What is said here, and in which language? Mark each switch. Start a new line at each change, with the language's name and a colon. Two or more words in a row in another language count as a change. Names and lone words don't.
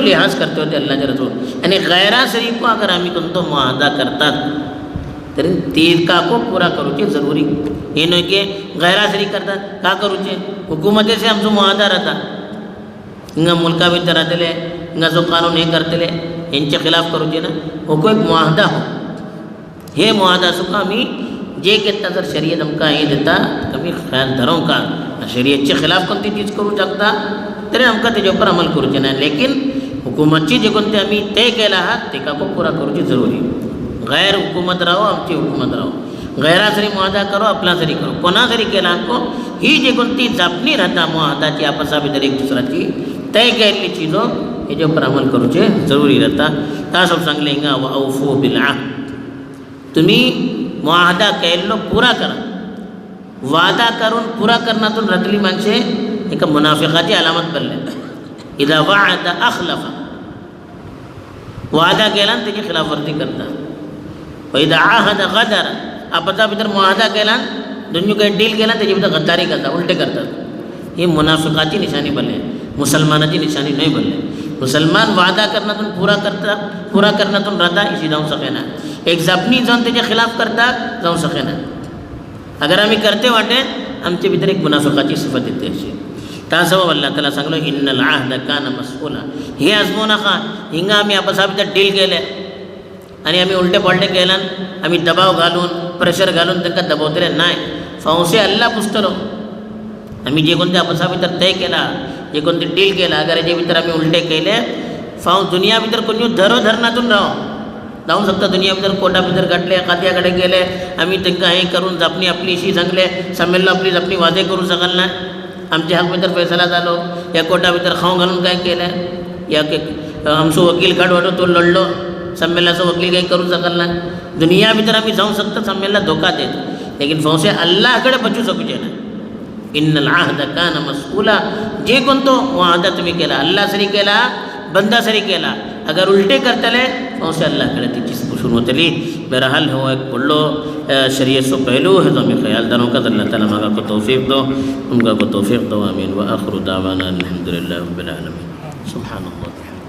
Konkani: लिहाज करते होते अल्लाहचे रसूल आणि गैरा शरीफ को अगर आमी कोणतो मुआहदा करतात तरी तिका को पूरा करूचे जरुरी हे न्हय की गैरा शरीफ करतात का करूचे हुकुमते से आमचो मुआहदा राहता हिंगा मुल्का भितर राहतले हिंगा जो कानून हे करतले हेंचे खिलाफ करूचे ना हो एक मुआहदा हो हे मुआहदा सुका आमी जे घेता जर शरीयत आमकां हे दिता आमी ख्याल धरूं का शरीयतचे खिलाफ कोणती चीज करूं शकता तरी आमकां तेजे उपर अमल करूचे ना लेकिन हुकुमतची जे कोणते आमी तय केला आहात तेका को पुरा करूची जरुरी गैर हुकूमत राहो आमची हुकूमत राहो गैरा सरी मुआहदा करो अपना सरी करो कोणा सरी केला को ही जे कोणती जापणी राहता मुआहदाची आपसा भितर एक दुसराची तय केल्ली चीजो हेजे उपर अमल करूचे जरुरी राहता ता सब सांगले हिंगा
Arabic: أوفوا بالعهد
Konkani: तुम्ही मुआहदा केल्लो पुरा करा वादा करून पुरा करण्यातून रतली माणसे एका मुनाफिकाची अलामत बनले
Arabic: إذا وعد أخلف
Konkani: वादा केला आणि त्याची खिलाफवर्जी करतात
Arabic: وإذا عاهد غدر
Konkani: आपसा भितर मुआहदा केला दोन्ही काही डील केला त्याच्या भितर गद्दारी करतात उलटे करतात ही मुनाफिकाची निशाणी बनले मुसलमानाची निशाणी नाही बनले मुसलमान वादा करण्यातून पुरा करण्यातून राहता इशी जाऊ सकेना एक जपणी जाऊन त्याच्या खिलाफ करता जाऊ सकेना अगर आम्ही करते वाटे आमच्या भितर एक मुनाफिकाची सिफत येते अशी त्या सबब अल्लाह ताला सांगलो
Arabic: إن العهد كان مسؤولا
Konkani: हे आजमू नाका हिंगा आम्ही आपसा भितर डील केले आणि आम्ही उलटे पलटे केल्यान आम्ही दबाव घालून प्रेशर घालून तांकां दबावतले नाही फावसे अल्लाह पुसतलो आम्ही जे कोणते आपसा भितर तय केला जे कोणते डील केला अगर हेजे भितर आम्ही उलटे केले फाव दुनिया भितर कोणी धरणातून राहो जाऊ शकता दुनिया भितर कोर्टा भितर घातले एखाद्या कडेन गेले आम्ही तांकां हे करून जपणी आपली इशी सांगले संमेलन आपली जपणी वादे करूं शकल ना आमच्या हाक भितर फैसला जालो या कोर्टा भितर खाव घालून काय केलें या आमचो वकील काडवाडो तो लढलो संमेलनाचो वकील काही करूं शकल ना दुनिया भितर आम्ही जाऊ शकता संमेलनाक धोका देत लेकिन फौसे अल्लाह कडेन बचू शकचे ना
Arabic: إن العهد كان مسؤولا
Konkani: जे कोणतो मुआहदा तुम्ही केला अल्लाह सरी केला बंदा सरी केला अगर उलटे करतले फौसे अल्लाह कडेन ती चीज पुसून वतली बहरहाल हो एक व्हडलो शरीयतचो पहलू हेजो आमी ख्याल दवरनाकात अल्लाह ताला म्हाका को तौफीक दो तुमकां को तौफीक दो
Arabic: آمين وآخر دعوانا الحمد لله رب العالمين سبحان الله